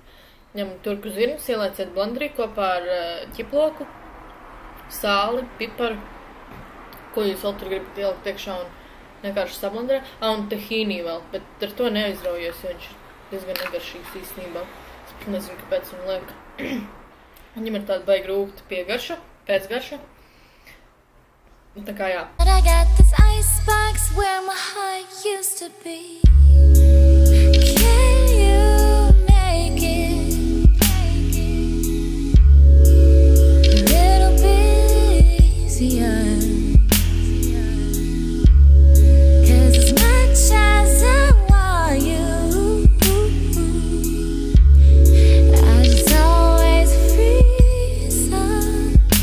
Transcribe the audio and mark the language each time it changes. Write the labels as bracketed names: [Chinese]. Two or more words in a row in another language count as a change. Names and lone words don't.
[Latvian] Ņemat turku zirņus, ielaiciet blenderī kopā ar ķiploku, sāli, piparu, ko jūs vēl tur gribat ielikt iekšā un vienkārši sablenderē. Un tahīnī vēl, bet ar to neaizraujos, jo viņš ir diezgan negaršīgs īstenībā. Es nezinu, kāpēc viņu liek. Viņam ir tāda baigi rūgta piegarša, pēcgarša. Tā kā jā. [English] But I got this icebox where my heart used to be. Can you make it a little bit easier? 'Cause as much as I want you, I just always freeze up.